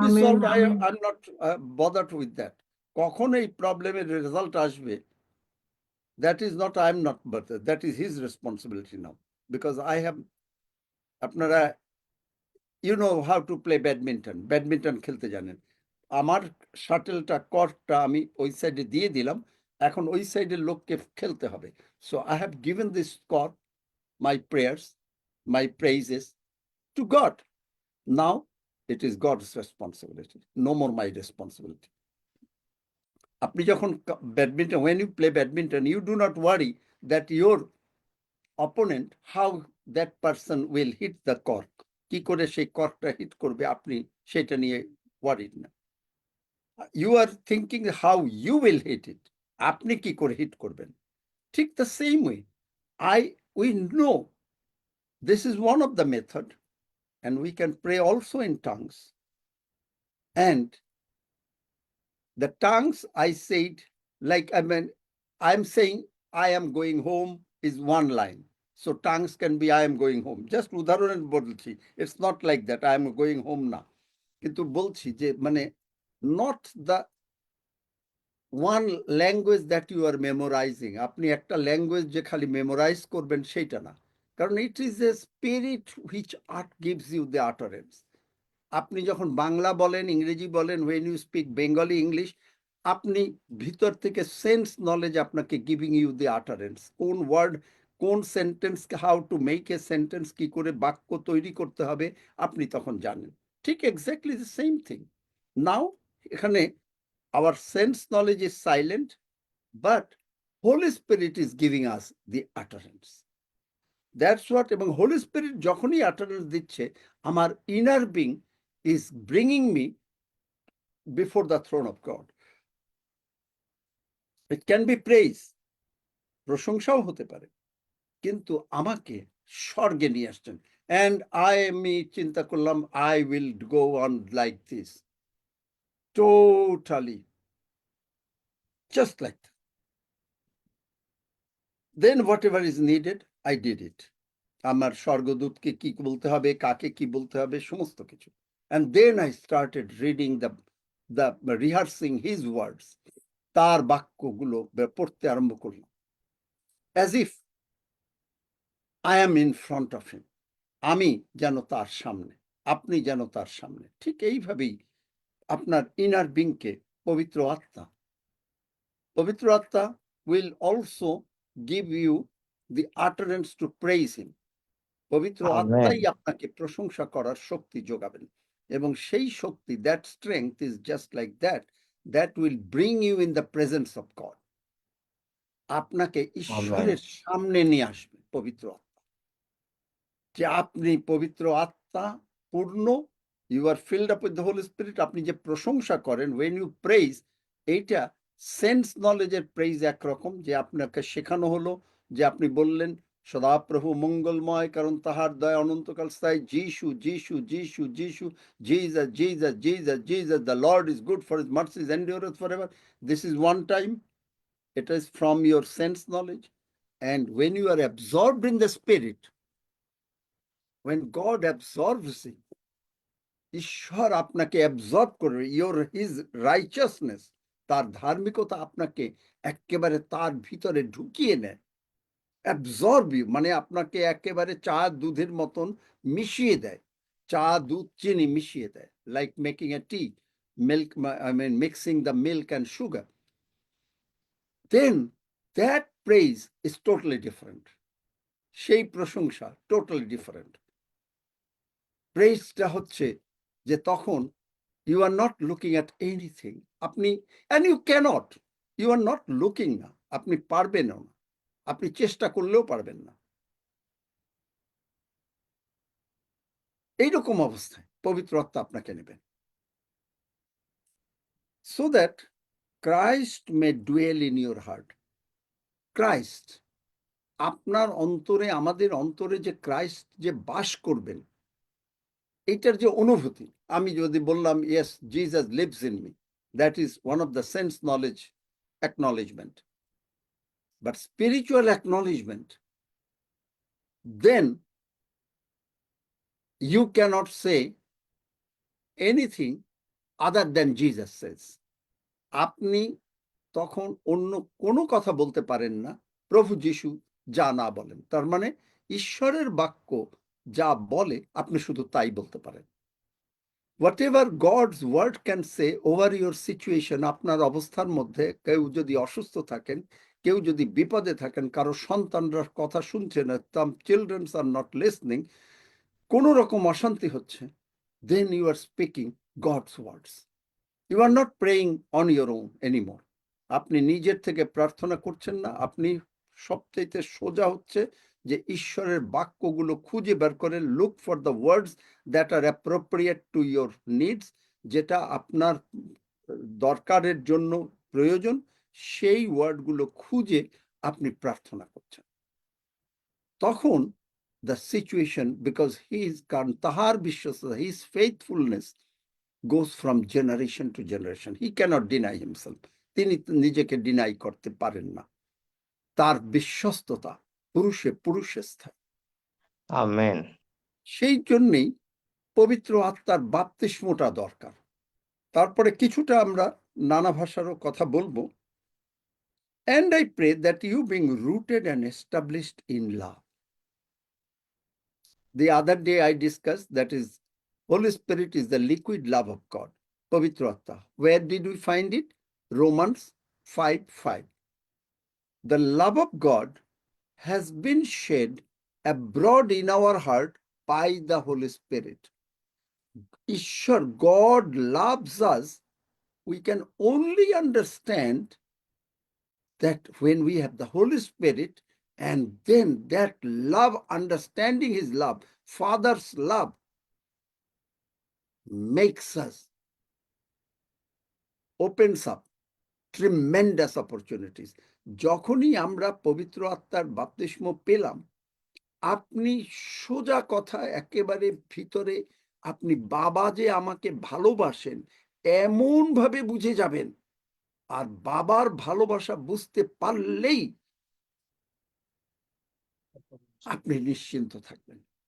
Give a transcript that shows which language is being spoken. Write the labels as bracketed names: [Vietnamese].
[English] will be solved, I'm not bothered with that. [Bangla] কখন এই প্রবলেমের রেজাল্ট আসবে, [English] that is not, I'm not bothered. That is his responsibility now, because I have, আপনারা, you know how to play [Bangla] badminton খেলতে জানেন। আমার শাটেলটা, কর্কটা আমি ওই সাইডে দিয়ে দিলাম, এখন ওই সাইডের লোককে খেলতে হবে। [English] So I have given this cork, my prayers, my praises to God. Now it is God's responsibility, no more my responsibility. [Bangla] আপনি যখন badminton, [English] when you play badminton, you do not worry that your opponent, how that person will hit the cork, [Bangla] কি করে সেই কর্কটা hit করবে, আপনি সেটা নিয়ে worried না। [English] You are thinking how you will hit it, [Bangla] আপনি কি করে হিট করবেন। [English] ঠিক the same way, we know this is one of the method, and we can pray also in tongues. And the tongues, I said, like, I mean, I'm saying I am going home is one line. So tongues can be I am going home. [Bangla] Just উদাহরণ বলছি, [English] it's not like that I am going home না, [Bangla] কিন্তু বলছি যে মানে [English] not the one language that you are memorizing. [Bangla] আপনি একটা language যে খালি মেমোরাইজ করবেন সেইটা না, কারণ [English] it is a spirit which gives you the utterance. [Bangla] আপনি যখন বাংলা বলেন, ইংরেজি বলেন, [English] when you speak Bengali English, [Bangla] আপনি ভিতর থেকে সেন্স নলেজ আপনাকে [English] giving you the utterance, [Bangla] কোন ওয়ার্ড, কোন sentence, [English] how to make a sentence, [Bangla] কি করে বাক্য তৈরি করতে হবে, আপনি তখন জানেন। [English] ঠিক exactly the same thing now. [Bangla] এখানে [English] Our sense knowledge is silent, but Holy Spirit is giving us the utterance. That's what. [Bangla] এবং হোলি স্পিরিট যখনই আটারেন্স দিচ্ছে, আমার inner being [English] is bringing me before the throne of God. It can be praise, [Bangla] প্রশংসাও হতে পারে, কিন্তু আমাকে স্বর্গে নিয়ে আসছেন। [English] And [Bangla] আমি চিন্তা করলাম [English] I will go on like this, totally just like that. Then whatever is needed, I did it. [Bangla] আমার স্বর্গদূতকে কি বলতে হবে, কাকে কি বলতে হবে, সমস্ত কিছু। [English] And then I started reading the rehearsing his words. [Bangla] তার বাক্যগুলো পড়তে আরম্ভ করলাম, [English] as if I am in front of him. [Bangla] আমি যেন তার সামনে, আপনি যেন তার সামনে। ঠিক এইভাবেই আপনার ইনার বিংকে পবিত্র আত্মা [English] will also give you the utterance to praise him. [Bangla] পবিত্র আত্মাই আপনাকে প্রশংসা করার শক্তি যোগাবেন, এবং সেই শক্তি, [English] that strength is just like that will bring you in the presence of God. [Bangla] আপনাকে ঈশ্বরের সামনে নিয়ে আসবে পবিত্র আত্মা, যে আপনি পবিত্র আত্মা পূর্ণ, [English] you are filled up with the Holy Spirit. [Bangla] আপনি যে প্রশংসা করেন, [English] when you praise, [Bangla] এইটা সেন্স নলেজের প্রেইজ একরকম, যে আপনাকে শেখানো হলো, যে আপনি বললেন সদাপ্রভু মঙ্গলময়, কারণ তাহার দয়া অনন্তকাল স্থায়ী, যিশু যিশু যিশু যিশু, [English] Jesus Jesus Jesus Jesus, the Lord is good, for his mercies endureth forever. This is one time, it is from your sense knowledge. And when you are absorbed in the spirit, when God absorbs you, [Bangla] ঈশ্বর আপনাকে absorb করবে, [English] his righteousness, [Bangla] তার ধার্মিকতা আপনাকে একেবারে তার ভিতরে ঢুকিয়ে নেয়। অ্যাবজর্ব ইউ মানে আপনাকে একেবারে চা দুধের মতন মিশিয়ে দেয়, চা দুধ চিনি মিশিয়ে দেয়, [English] Like making a tea, milk, I mean mixing the milk and sugar. Then that praise is totally different. [Bangla] সেই প্রশংসা টোটালি ডিফারেন্ট। প্রেইজটা হচ্ছে যে তখন [English] you are not looking at anything, [Bangla] আপনি, [English] and you cannot, you are not looking [Bangla] না, আপনি পারবেন না, আপনি চেষ্টা করলেও পারবেন না। এইরকম অবস্থায় পবিত্র আত্মা আপনাকে নেবেন, [English] so that Christ may dwell in your heart. [Bangla] Christ, আপনার অন্তরে, আমাদের অন্তরে যে ক্রাইস্ট যে বাস করবেন, এইটার যে অনুভূতি, আমি যদি বললাম [English] Yes Jesus lives in me, that is one of the sense knowledge acknowledgement. But spiritual acknowledgement, then you cannot say anything other than Jesus says. [Bangla] আপনি তখন অন্য কোনো কথা বলতে পারেন না প্রভু যিশু যা না বলেন। তার মানে ঈশ্বরের বাক্য যা বলে আপনি শুধু তাই বলতে পারেন। [English] Whatever God's word can say over your situation, [Bangla] আপনার অবস্থার মধ্যে কেউ যদি অসুস্থ থাকেন, কেউ যদি বিপদে থাকেন, কারো সন্তানরা কথা শুনছে না, [English] children are not listening, [Bangla] কোন রকম অশান্তি হচ্ছে, [English] then you are speaking God's words. You are not praying on your own anymore. [Bangla] আপনি নিজের থেকে প্রার্থনা করছেন না, আপনি সবচাইতে সোজা হচ্ছে যে ঈশ্বরের বাক্যগুলো খুঁজে বের করে [English] look for the words that are appropriate to your needs, [Bangla] যেটা আপনার দরকারের জন্য প্রয়োজন, সেই ওয়ার্ডগুলো খুঁজে আপনি প্রার্থনা করছেন। [English] তখন the situation, because he is [Bangla] তাহার বিশ্বাসতা, [English] his faithfulness goes from generation to generation. He cannot deny himself. [Bangla] তিনি নিজেকে ডিনাই করতে পারেন না। তার বিশ্বস্ততা পুরুষে পুরুষে স্থায়ী। আমেন। সেই জন্যই পবিত্র আত্মার বাপ্তিস্মটা দরকার। তারপরে কিছুটা আমরা নানা ভাষারও কথা বলবো। [English] And I pray that you being rooted and established in love. The other day I discussed that is Holy Spirit is the liquid love of God. Pavitra Atta. Where did we find it? Romans 5:5. The love of God has been shed abroad in our heart by the Holy Spirit. Ishwar, God loves us. We can only understand that when we have the Holy Spirit, and then that love, understanding his love, Father's love, makes us, opens up tremendous opportunities. [Bangla] যখনই আমরা পবিত্র আত্মার বাপ্তিস্ম পেলাম, আপনি সোজা কথা একেবারে ভিতরে আপনি বাবা যে আমাকে ভালোবাসেন এমন ভাবে বুঝে যাবেন, আর বাবার ভালোবাসা বুঝতে পারলেই আপনি নিশ্চিন্ত থাকবেন।